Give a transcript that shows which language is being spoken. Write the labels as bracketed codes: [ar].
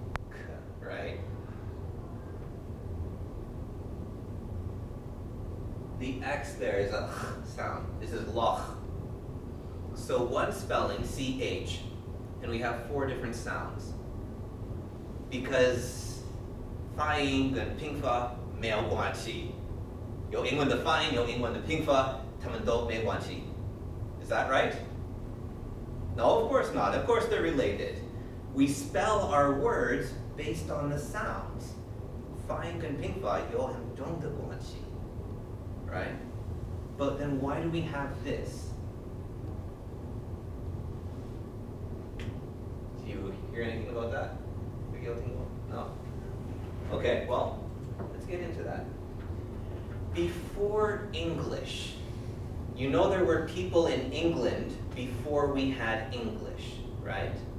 [en] K, right? The X there is a sound. This is loch. So one spelling, CH, and we have 4 different sounds. [zh] Because 发音跟拼法没有关系，有英文的发音，有英文的拼法，它们都没关系。 [en] Is that right? No, of course not. Of course they're related. We spell our words based on the sounds. [zh] 发音跟拼法有很重的关系， right? [en] But then why do we have this? Do you hear anything about that? No? Okay, well, let's get into that. Before English, you know there were people in England before we had English, right?